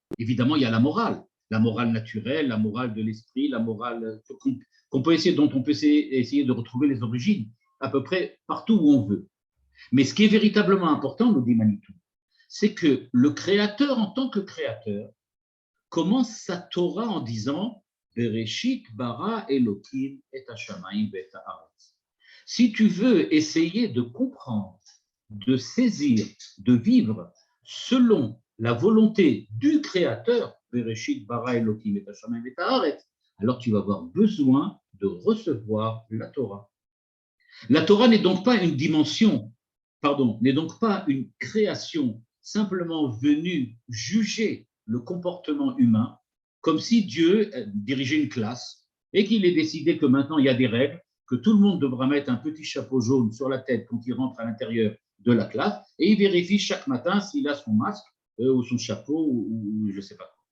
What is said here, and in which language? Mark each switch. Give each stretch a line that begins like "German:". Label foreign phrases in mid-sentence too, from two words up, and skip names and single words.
French: Évidemment, il y a la morale naturelle, la morale de l'esprit, la morale dont on peut essayer de retrouver les origines à peu près partout où on veut. Mais ce qui est véritablement important, nous dit Manitou, c'est que le créateur en tant que créateur commence sa Torah en disant
Hebrew: בראשית ברא אלהים את השמים ואת הארץ.
French: Si tu veux essayer de comprendre, de saisir, de vivre selon la volonté du créateur,
Hebrew: בראשית ברא אלהים את השמים ואת הארץ,
French: alors tu vas avoir besoin de recevoir la Torah. La Torah n'est donc pas une dimension, n'est donc pas une création simplement venue juger le comportement humain, comme si Dieu dirigeait une classe et qu'il ait décidé que maintenant il y a des règles, que tout le monde devra mettre un petit chapeau jaune sur la tête quand il rentre à l'intérieur de la classe et il vérifie chaque matin s'il a son masque ou son chapeau ou je ne sais pas quoi.